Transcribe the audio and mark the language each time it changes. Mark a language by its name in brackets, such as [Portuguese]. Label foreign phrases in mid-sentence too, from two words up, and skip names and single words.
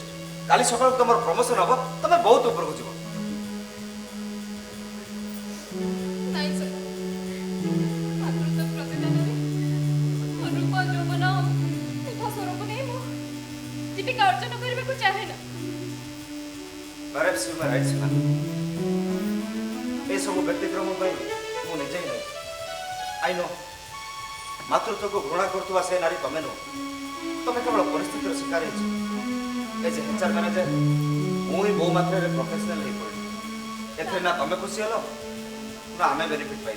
[Odia] କାଲି ସକାଳକୁ ତମର ପ୍ରମୋସନ ହବ ତମେ ବହୁତ ଉପରକୁ ଯିବ। ନାଇଁ ସାର୍ ମାତୃତ୍ୱ ପ୍ରତିଦାନରେ ମୋ ରୂପ ଯୌବନ ମିଠା ସ୍ୱରୂପ ନେଇ ମୁଁ ଜୀବିକା ଅର୍ଜନ କରିବାକୁ ଚାହେଁ ନା। [English] Perhaps you may right, Sima. [Odia] ଏ ସବୁ ବ୍ୟକ୍ତିକ୍ରମ ପାଇଁ ମୁଁ ନିଜେ ହିଁ ନାହିଁ। [English] I know [Odia] ମାତୃତ୍ୱକୁ ଘୃଣା କରୁଥିବା ସେ ନାରୀ ତମେ ନୁହଁ। ତମେ କେବଳ ପରିସ୍ଥିତିର ଶିକାର ହେଇଛ। ଏ ଯେ [English] HR manager [Odia] ମୁଁ ହିଁ ବହୁ ମାତ୍ରାରେ ପ୍ରଫେସନାଲ ହେଇପଡ଼ିଲି। ଏଥିରେ ନା ତମେ ଖୁସି ହେଲ ନା ଆମେ ବେନିଫିଟ୍ ପାଇଲେ।